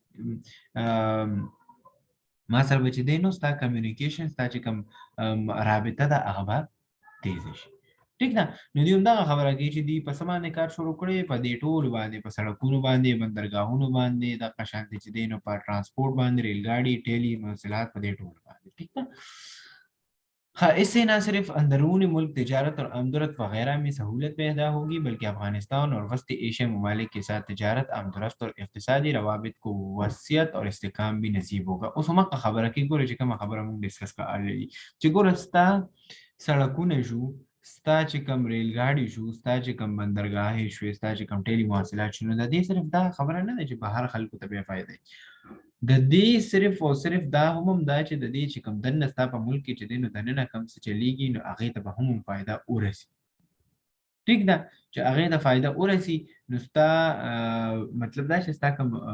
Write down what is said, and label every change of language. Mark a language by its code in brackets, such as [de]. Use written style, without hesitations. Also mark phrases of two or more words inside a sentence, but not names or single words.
[ps] ما سره به چې دی نو ستا کمیونیکیشن ستا چې کوم رابطه ده هغه به تیز شي ٹھیک ده نو دوی همدغه خبره کوي چې دوی په څه باندې کار شروع کړی په دې ټولو باندې په سړکونو باندې بندرګاهونو باندې دغه شانتې چې دی نو په ټرانسپورټ باندې ریل ګاډي ټیلی مواصلات په دې ټولو باندې ٹھیک ده [ur] ہاں اس سے نہ صرف اندرونی ملک تجارت اور آمدورفت وغیرہ میں سہولت پیدا ہوگی بلکہ افغانستان اور وسط ایشیا ممالک کے ساتھ تجارت آمدورفت اور اقتصادی روابط کو وسعت اور استحکام بھی نصیب ہوگا اس وقت خبر کی گورے [ps] چې کومه خبره موږ ډسکس کړې چې ګوره ستا سړکونه شو ستا چې کوم ریل ګاډي شو ستا چې کوم بندرګاهې شوې ستا چې کوم ټیلی مواصلات شو نو د دې صرف دا خبره نه ده چې بهر خلکو ته بیا فایده د دې صرف او صرف دا هم دا چې د دې چې کوم دنه ستا په ملک کې چې دی نو دننه کوم څه چلیږي نو هغې ته به هم فایده ورسي ټیک ده چې هغې ته فایده ورسي نو ستا مطلب دا چې ستا کوم